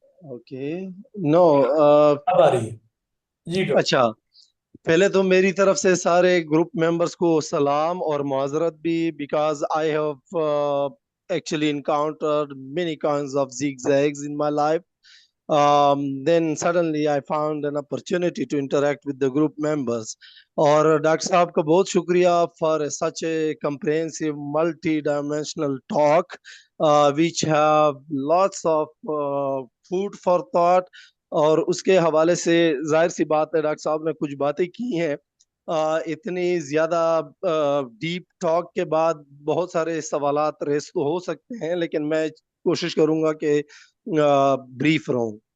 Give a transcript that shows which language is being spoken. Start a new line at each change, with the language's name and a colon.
Urdu: Okay no اب آ رہی ہے. جی ڈاکٹر. اچھا، پہلے تو میری طرف سے سارے گروپ ممبرس کو سلام اور معذرت بھی،
English: Because I have actually encountered many kinds of zigzags in my life. Then suddenly I found an opportunity to interact with the group members.
Urdu: اور ڈاکٹر صاحب کا بہت شکریہ
English: for such a comprehensive multi-dimensional talk which have lots of food for thought.
Urdu: اور اس کے حوالے سے ظاہر سی بات ہے ڈاکٹر صاحب نے کچھ باتیں کی ہیں اتنی زیادہ ڈیپ ٹاک کے بعد بہت سارے سوالات ریس تو ہو سکتے ہیں، لیکن میں کوشش کروں گا کہ بریف رہوں.